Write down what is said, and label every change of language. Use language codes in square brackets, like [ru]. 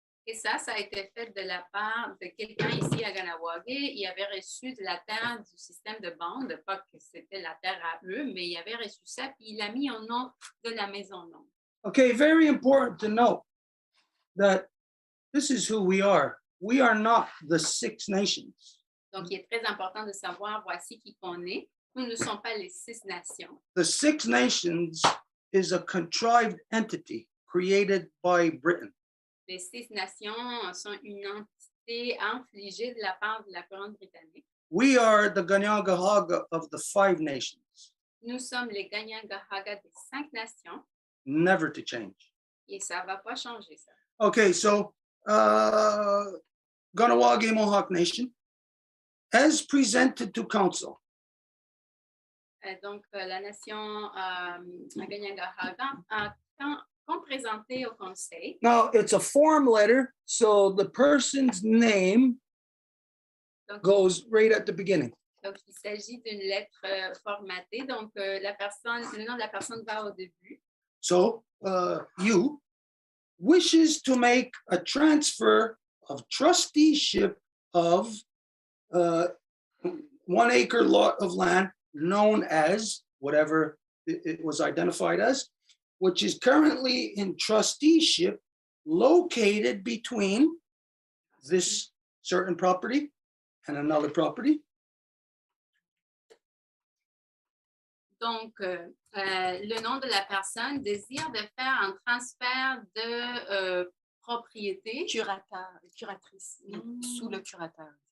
[fr] Et ça a été fait de la part de quelqu'un ici à Kahnawà. Il avait reçu de la terre du système de bande, pas que c'était la terre à eux, mais il avait reçu ça, puis il l'a mis au nom de la Maison longue. [en] Okay, very important to note that this is who we are. We are not the Six Nations. [fr] Donc, il est très important de savoir, voici qui qu'on est. Nous ne sommes pas les 6 nations. [en] The Six Nations is a contrived entity created by Britain. [fr] Les 6 nations sont une entité infligée de la part de la couronne britannique. [en] We are the Kahnawà of the 5 nations, [fr] Nous sommes les gagnants-gahaga des 5 nations [en] never to change. [fr] et ça ne va pas changer ça. [en] Okay, so Kahnawà Mohawk Nation, as presented to council, [fr] Donc, la nation gagnant-gahaga sont présentées au conseil. [en] now it's a form letter, so the person's name [fr] Donc, [en] goes right at the beginning. [fr] donc, il s'agit d'une lettre formatée. Donc, le nom de la personne va au début. [en] So you wishes to make a transfer of trusteeship of 1 acre lot of land known as whatever it was identified as, which is currently in trusteeship located between this certain property and another property. [fr] Donc, le nom de la personne désire de faire un transfert de propriété. Curatrice, sous le curateur.